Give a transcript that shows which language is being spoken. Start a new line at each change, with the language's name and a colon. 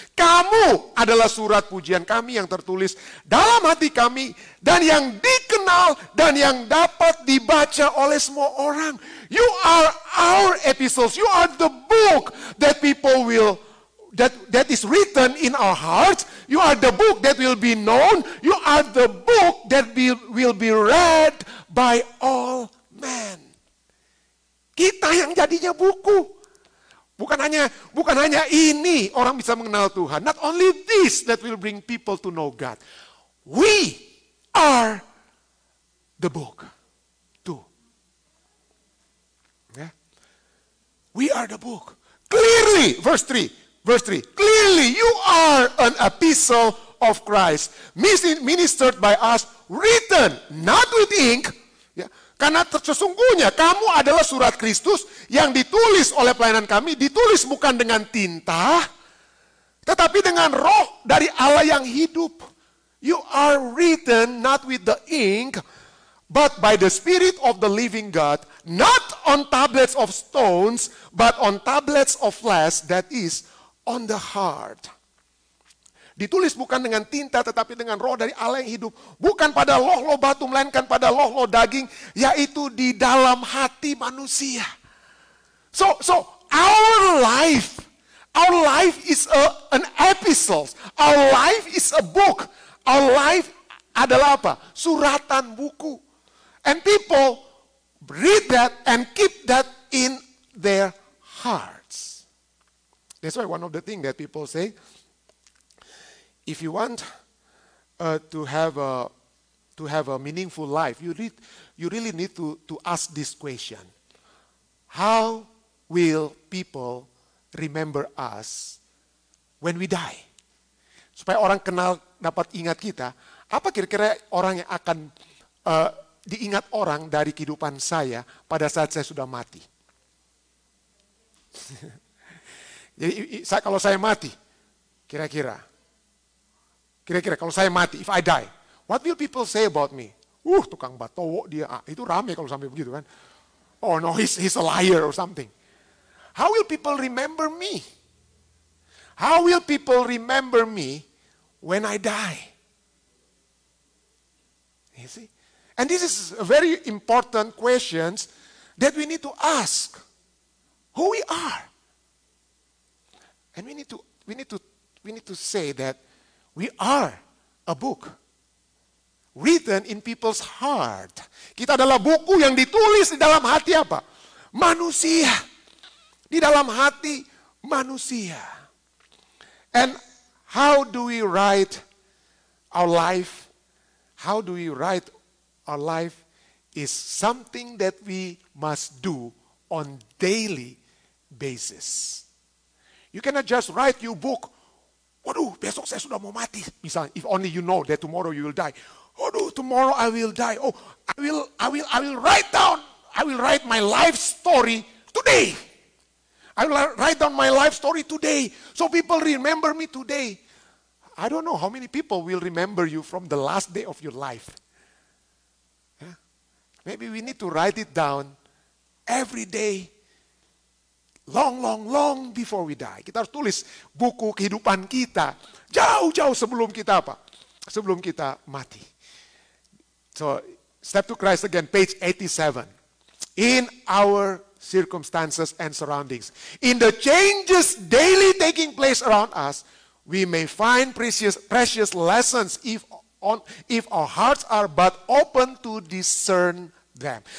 Indonesian: Kamu adalah surat pujian kami yang tertulis dalam hati kami dan yang dikenal dan yang dapat dibaca oleh semua orang.
English: You are our epistles. You are the book that people will that is written in our hearts. You are the book that will be known. You are the book that will be read by all men.
Indonesian: Kita yang jadinya buku. Bukan hanya ini orang bisa mengenal Tuhan.
English: Not only this that will bring people to know God. We are the book too. Yeah? We are the book. Clearly, verse 3. Clearly you are an epistle of Christ, ministered by us, written not with ink.
Indonesian: Ya, karena sesungguhnya kamu adalah surat Kristus yang ditulis oleh pelayanan kami, ditulis bukan dengan tinta, tetapi dengan roh dari Allah yang hidup.
English: You are written not with the ink, but by the Spirit of the living God, not on tablets of stones, but on tablets of flesh, that is, on the heart.
Indonesian: Ditulis bukan dengan tinta, tetapi dengan roh dari Allah yang hidup. Bukan pada loh-loh batu, melainkan pada loh-loh daging, yaitu di dalam hati manusia.
English: So our life is an epistle. Our life is a book. Our life
Indonesian: adalah apa? Suratan buku.
English: And people read that and keep that in their hearts. That's why one of the things that people say, if you want to have a meaningful life, you really need to ask this question: how will people remember us when we die?
Indonesian: Supaya orang kenal, dapat ingat kita. Apa kira-kira orang yang akan diingat orang dari kehidupan saya pada saat saya sudah mati? Jadi kalau saya mati,
English: kira-kira kalau saya mati, if I die, what will people say about me?
Indonesian: Tukang batowo dia. Itu rame kalau sampai begitu kan.
English: Oh no, he's a liar or something. How will people remember me? How will people remember me when I die? You see? And this is a very important question that we need to ask. Who we are. And we need to say that we are a book written in people's heart.
Indonesian: Kita adalah buku yang ditulis di dalam hati apa? Manusia. Di dalam hati manusia.
English: And how do we write our life? How do we write our life is something that we must do on daily basis. You cannot just write your book.
Indonesian: Waduh, besok saya sudah mau mati. Misalnya,
English: if only you know that tomorrow you will die. Waduh, tomorrow I will die. Oh, I will write down. I will write my life story today. I will write down my life story today. So people remember me today. I don't know how many people will remember you from the last day of your life. Yeah? Maybe we need to write it down every day. Long before we die.
Indonesian: Kita harus tulis buku kehidupan kita jauh-jauh sebelum kita apa? Sebelum kita mati.
English: So, Step to Christ again, page 87. In our circumstances and surroundings, in the changes daily taking place around us, we may find precious lessons if our hearts are but open to discern them.